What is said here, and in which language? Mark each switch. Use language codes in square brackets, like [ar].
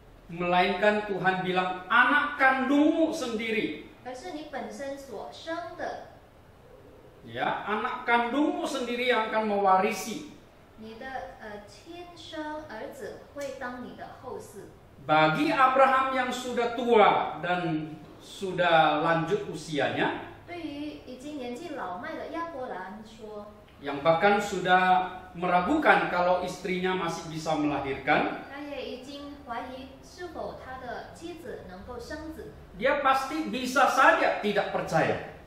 [id] Melainkan Tuhan bilang anak kandungmu sendiri. [zh] 而是你本身所生的， [id] Ya, anak kandungmu sendiri yang akan mewarisi. [zh] 你的亲生儿子会当你的后嗣。 [id] Bagi Abraham yang sudah tua dan sudah lanjut usianya, [zh] 对于已经年纪老迈的亚伯兰说， [id] yang bahkan sudah meragukan kalau istrinya masih bisa melahirkan, [zh] 他也已经怀疑是否他的妻子能够生子， [id] dia pasti bisa saja tidak percaya.